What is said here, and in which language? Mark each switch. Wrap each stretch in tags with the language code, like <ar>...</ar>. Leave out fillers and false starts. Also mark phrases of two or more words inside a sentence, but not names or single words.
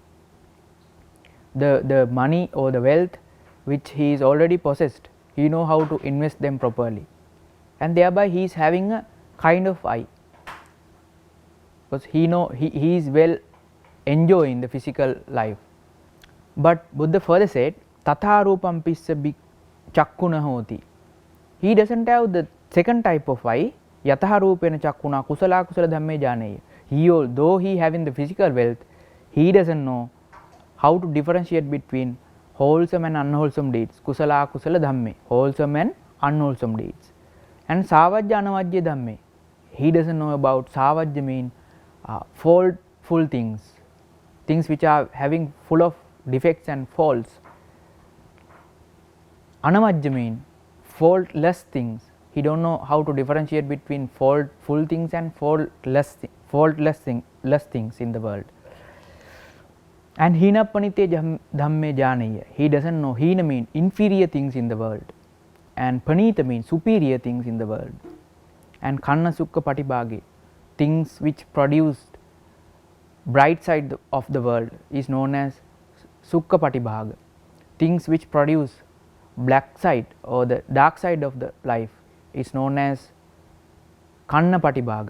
<en>The money or the wealth which he is already possessed, he know how to invest them properly, and thereby he is having a kind of eye, because he is well enjoying the physical life. But Buddha further said,</en> <pi>Tatha rupam pissa chakkuna hoti.</pi> <en>He doesn't have the second type of eye,</en> <pi>Yataha rupena chakkuna kusala kusala dhamme janeya.</pi> <en>Though he having the physical wealth, he doesn't know how to differentiate between wholesome and unwholesome deeds,</en> <pi>kusala kusala dhamme,</pi> <en>wholesome and unwholesome deeds.</en> <pi>And savajya anavajya dhamme,</pi> <en>he doesn't know about savajya mean faultful things, things which are having full of defects and faults. Anavajya mean faultless things. He don't know how to differentiate between faultful things and faultless things in the world.</en> <pi>And hina panite dhamme janeya,</pi> <en>he doesn't know. Hina mean inferior things in the world, and panita means superior things in the world. And</en> <pi>kanna sukha patibhage,</pi> <en>things which produced bright side of the world is known as</en> <pi>sukha patibhaga.</pi> <en>Things which produce black side or the dark side of the life is known as</en> <pi>kanna patibhaga.</pi>